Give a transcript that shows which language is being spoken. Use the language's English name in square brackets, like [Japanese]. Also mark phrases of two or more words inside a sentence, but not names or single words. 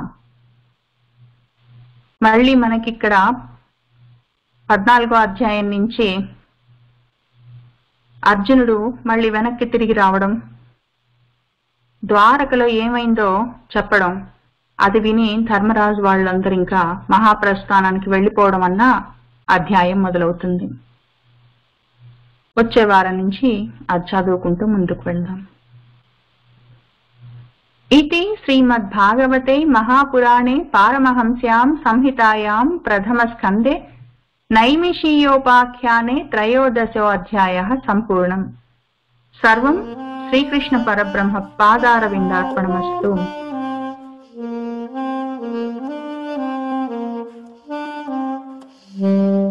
[Telugu] మళ్ళీ మనకిక్కడ 14వ అధ్యాయం నుంచి అర్జునుడు మళ్ళీ వెనక్కి తిరిగి రావడం, ద్వారకలో ఏమైందో చెప్పడం, అది విని ధర్మరాజు వాళ్ళందరూ ఇంకా మహాప్రస్థానానికి వెళ్ళిపోవడం అన్న అధ్యాయం మొదలవుతుంది. వచ్చే వారం నుంచి అది చదువుకుంటూ ముందుకు వెళ్దాం. [Sanskrit] इति श्रीमद्भागवते महापुराणे पारमहंस्यां संहितायां प्रथमस्कन्धे नैमिषीयोपाख्याने 13 सम्पूर्णम्. सर्वं श्रीकृष्ण परब्रह्म पादारविन्दार्पणमस्तु.